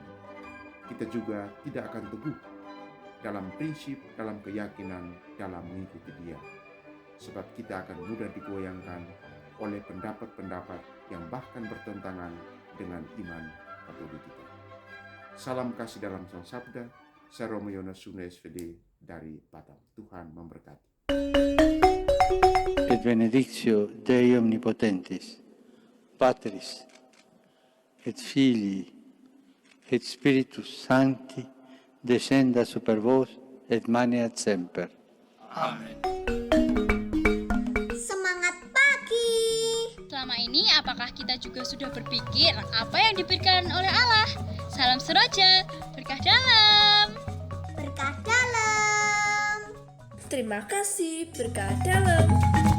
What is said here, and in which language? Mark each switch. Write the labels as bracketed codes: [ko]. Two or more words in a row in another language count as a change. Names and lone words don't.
[id] Kita juga tidak akan teguh dalam prinsip, dalam keyakinan, dalam mengikuti Dia. Sebab kita akan mudah digoyangkan oleh pendapat-pendapat yang bahkan bertentangan dengan iman Katolik kita. Salam kasih dalam Sang Sabda, saya Romo Yonas Suna SVD dari Batam. Tuhan memberkati. [la] Et benedictio Dei omnipotentis, Patris, et Filii, et Spiritus Sancti, descenda super vos et maneat semper. [id] Semangat pagi! Selama ini apakah kita juga sudah berpikir apa yang diberikan oleh Allah? Salam seroja, berkah dalam. Berkah dalam. Terima kasih, berkah dalam.